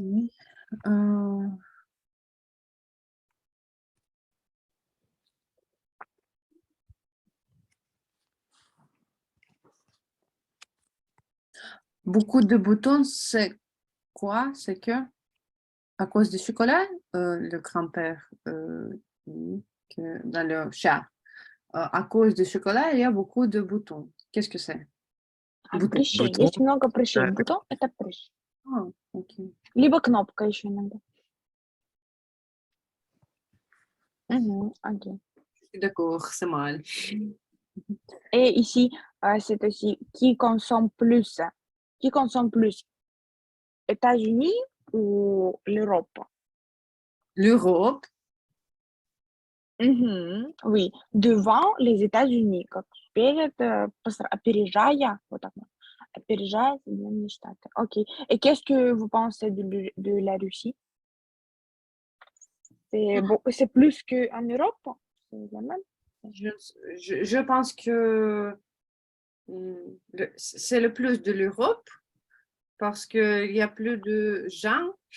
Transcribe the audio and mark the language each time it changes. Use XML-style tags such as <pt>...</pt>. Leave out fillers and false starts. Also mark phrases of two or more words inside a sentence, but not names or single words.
<fr>Euh, beaucoup de boutons, c'est quoi? C'est que à cause du chocolat, le grand-père dit que dans le chat, à cause du chocolat, il y a beaucoup de boutons. Qu'est-ce que c'est? А Boutons.</fr> <ru>прыщей.</ru> <fr>Bouton,</fr> <ru>Есть много прыщей. euh, Бутон– это прыщ.</ru> <fr>Ah, ok.</fr> <ru>Либо кнопка еще иногда.</ru> <fr>Ok. Je suis d'accord, c'est mal. Et ici, c'est aussi qui consomme plus. Qui consomme plus, États-Unis ou l'Europe? L'Europe, Oui, devant les États-Unis,</fr> <ru>как перед, опережая, вот так вот, опережая Соединенные Штаты.</ru> <fr>Ok. Et qu'est-ce que vous pensez de la Russie? C'est plus qu'en Europe? C'est la même? je pense que c'est le plus de l'Europe parce qu'il y a plus de gens.</fr>